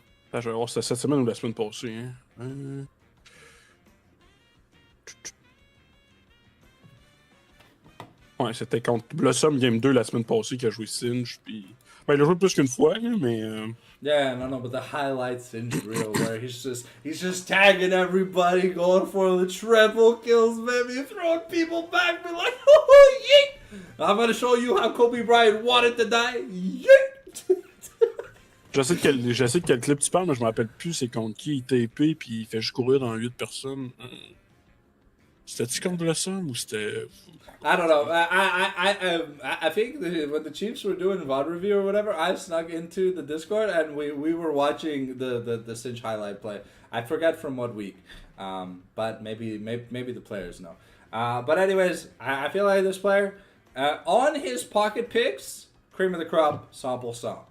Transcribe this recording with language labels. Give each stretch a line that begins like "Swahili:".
French: Attends, je vais voir si c'était cette semaine ou la semaine passée. Hein. Ouais, c'était contre Blossom Game 2 la semaine passée qui a joué Singe. Puis... Ben, il a joué plus qu'une fois, mais...
English: Yeah, no, but the highlight Singe reel where he's just tagging everybody, going for the triple kills, baby, throwing people back, be like, oh, yeet! I'm gonna show you how Kobe Bryant wanted to die, yeet!
French: Je sais de quel clip tu parles, mais je me rappelle plus c'est contre qui il TP puis il fait juste courir dans 8 personnes. C'était-tu contre Blossom ou c'était...
English: I don't know. I think when the Chiefs were doing VOD review or whatever, I snuck into the Discord and we were watching the Singe highlight play. I forget from what week, but maybe the players know. But anyways, I feel like this player on his pocket picks, cream of the crop, sample song.